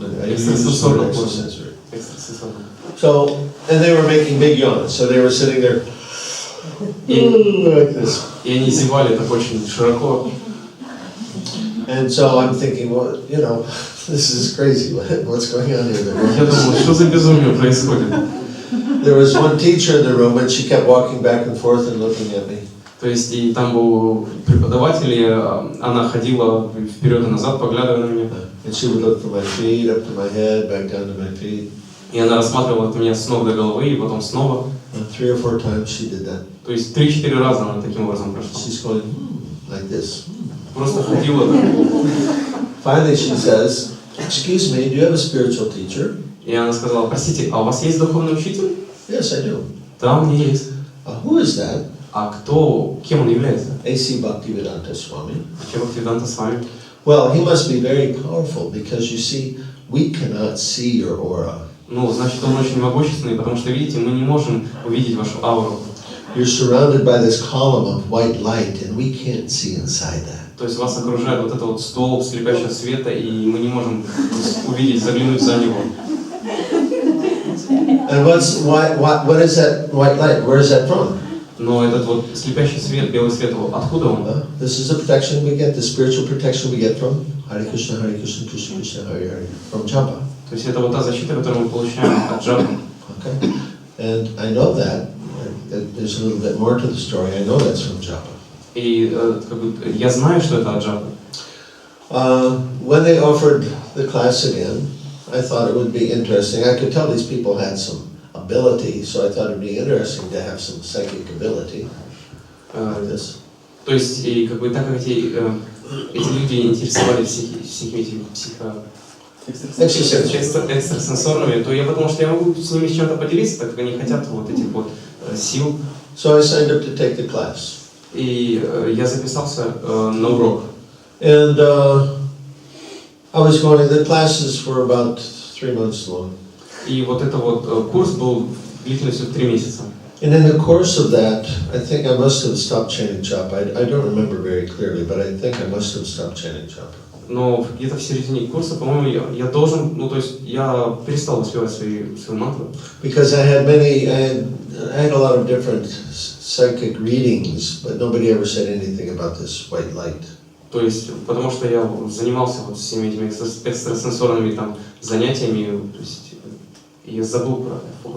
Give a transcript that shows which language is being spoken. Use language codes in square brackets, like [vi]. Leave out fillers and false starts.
[ru] Экстрасенсорном уровне. [en] So, and they were making big yawns, so they were sitting there like this. [ru] И они зевали так очень широко. [en] And so I'm thinking, well, you know, this is crazy. What's going on here? [ru] Я думал, что за безумие происходит? [en] There was one teacher in the room, and she kept walking back and forth and looking at me. [ru] То есть и там был преподаватель, и она ходила вперед и назад, поглядывая на меня. [en] And she would look from my feet up to my head, back down to my feet. [ru] И она рассматривала меня с ног до головы, и потом снова. [en] And 3 or 4 times she did that. [ru] То есть 3-4 раза она таким образом прошла. [en] She's going like this. [ru] Просто ходила. [en] Finally she says, excuse me, do you have a spiritual teacher? [ru] И она сказала, простите, а у вас есть духовный учитель? [en] Yes, I do. [ru] Да, у меня есть. [en] Who is that? [ru] А кем он является? [en] A.C. Bhaktivеданта Swami. [ru] Бхактиведанта с вами. [en] Well, he must be very powerful because you see, we cannot see your aura. [ru] Ну, значит, он очень могущественный, потому что, видите, мы не можем увидеть вашу ауру. [en] You're surrounded by this column of white light, and we can't see inside that. [ru] То есть вас окружает вот это вот столб слепящего света, и мы не можем увидеть, заглянуть за него. [en] And what is that white light? Where is that from? [ru] Но этот вот слепящий свет, белый свет, откуда он? [en] This is the protection we get, the spiritual protection we get from Hare Krishna, Krishna Krishna, Hare Hare, from japa. [ru] То есть это вот та защита, которую мы получаем от джапы. [en] Okay, and I know that. There's a little bit more to the story. I know that's from japa. [ru] И как бы, я знаю, что это от джапы. [en] When they offered the class again, I thought it would be interesting. I could tell these people had some ability, so I thought it would be interesting to have some psychic ability like this. [ru] То есть, и как бы так как эти люди интересовались всякими этими экстрасенсорными, то я подумал, что я могу с ними чем-то поделиться, так как они хотят вот этих вот сил. [en] So I signed up to take the class. [ru] И я записался на урок. [en] And I was going. The classes were about 3 months long. [ru] И вот это вот курс был длительностью 3 месяца. [en] And in the course of that, I think I must have stopped chanting japa. I don't remember very clearly, but I think I must have stopped chanting japa. [ru] но где-то в середине курса, по-моему, я должен, ну то есть я перестал воспевать свою мантру. [en] Because I had a lot of different psychic readings, but nobody ever said anything about this white light. [ru] То есть, потому что я занимался вот всеми этими экстрасенсорными там занятиями, то есть я забыл про это.